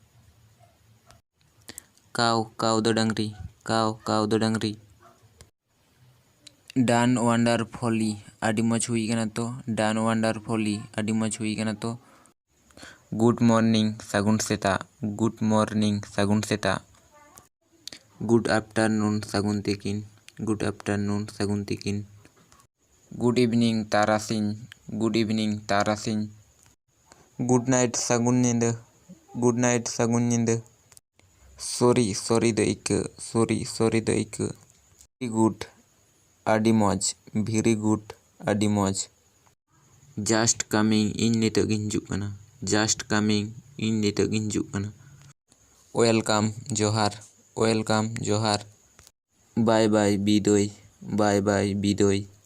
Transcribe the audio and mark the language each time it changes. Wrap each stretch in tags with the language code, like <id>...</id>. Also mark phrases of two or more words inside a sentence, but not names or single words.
<sat>काव काव दो डंगरी, काव काव दो डंगरी।</sat> <en>dance wonderfully</en> <sat>आदि मौज हुई कना तो,</sat> <en>dance wonderfully</en> <sat>आदि मौज हुई कना तो।</sat> <en>good morning</en> <sat>सागुन सेता,</sat> <en>good morning</en> <sat>सागुन सेता।</sat> <en>good afternoon</en> <sat>सागुन तिकिन,</sat> <en>good afternoon</en> <sat>सागुन तिकिन।</sat> <en>good evening</en> <sat>तारासिन,</sat> <en>good evening</en> <sat>तारासिन।</sat> <en>good night</en> <sat>सागुन निंदा,</sat> <en>good night</en> <sat>सागुन निंदा।</sat> <en>sorry sorry</en> <sat>दो इक्का,</sat> <en>sorry sorry</en> <sat>दो इक्का।</sat> <en>very good</en> <sat>आदि मौज,</sat> <en>very good</en> <sat>आदि मौज।</sat> <en>just coming in</en> <sat>नितोग गिन हिजुग कना,</sat> <en>just coming in</en> <sat>नितोग गिन हिजुग कना। वेलकाम जोहार, वेलकाम जोहार।</sat> <en>bye bye</en> <sat>बिदोय,</sat> <en>bye bye</en> <sat>बिदोय।</sat>